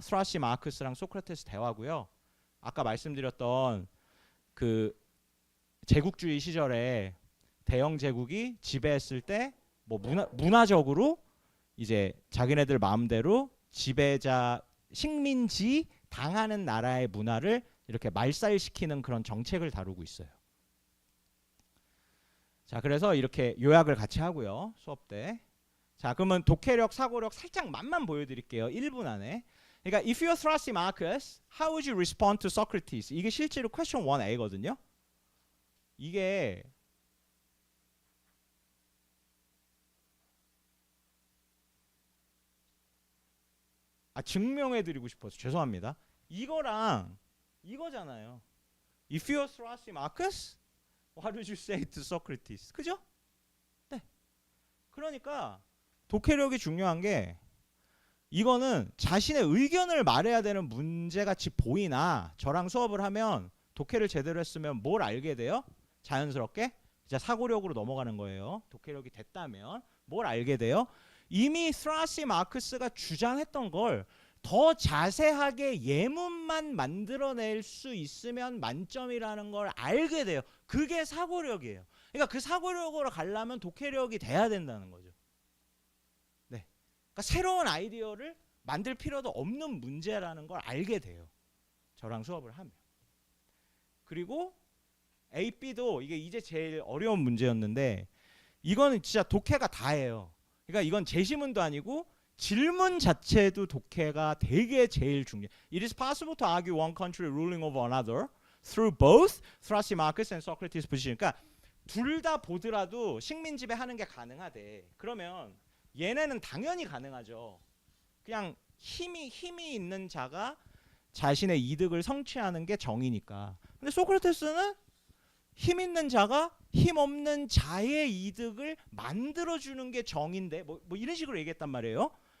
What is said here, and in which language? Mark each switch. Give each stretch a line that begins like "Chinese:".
Korean: 스트라시 마크스랑 소크라테스 대화고요. 아까 말씀드렸던 그 제국주의 시절에 대영 제국이 지배했을 때 뭐 문화적으로 이제 자기네들 마음대로 지배자 식민지 당하는 나라의 문화를 이렇게 말살시키는 그런 정책을 다루고 있어요. 자, 그래서 이렇게 요약을 같이 하고요. 수업 때. 자, 그러면 독해력, 사고력 살짝 맛만 보여드릴게요. 1분 안에. 그러니까
English: if you're Thrasy Marcus, how would you respond to Socrates?
Korean: 이게 실제로 question 1A거든요. 이게 증명해드리고 싶어서 죄송합니다. 이거랑 이거잖아요.
English: If you're Thrasy Marcus, what would you say to Socrates?
Korean: 그죠? 네. 그러니까 독해력이 중요한 게 이거는 자신의 의견을 말해야 되는 문제같이 보이나 저랑 수업을 하면 독해를 제대로 했으면 뭘 알게 돼요? 자연스럽게 이제 사고력으로 넘어가는 거예요. 독해력이 됐다면 뭘 알게 돼요? 이미 스트라시 마크스가 주장했던 걸 더 자세하게 예문만 만들어낼 수 있으면 만점이라는 걸 알게 돼요. 그게 사고력이에요. 그러니까 그 사고력으로 가려면 독해력이 돼야 된다는 거죠. 네. 그러니까 새로운 아이디어를 만들 필요도 없는 문제라는 걸 알게 돼요. 저랑 수업을 하면. 그리고 AB도 이게 이제 제일 어려운 문제였는데 이거는 진짜 독해가 다예요. 그러니까 이건 제시문도 아니고 질문 자체도 독해가 되게 제일 중요해.
English: It is possible to argue one country ruling over another through both Thrasymachus and Socrates' position.
Korean: 그러니까 둘 다 보더라도 식민지배 하는 게 가능하대. 그러면 얘네는 당연히 가능하죠. 그냥 힘이 있는 자가 자신의 이득을 성취하는 게 정의니까. 근데 소크라테스는 힘 있는 자가 힘 없는 자의 이득을 만들어주는 게 정의인데 뭐 이런 식으로 얘기했단 말이에요.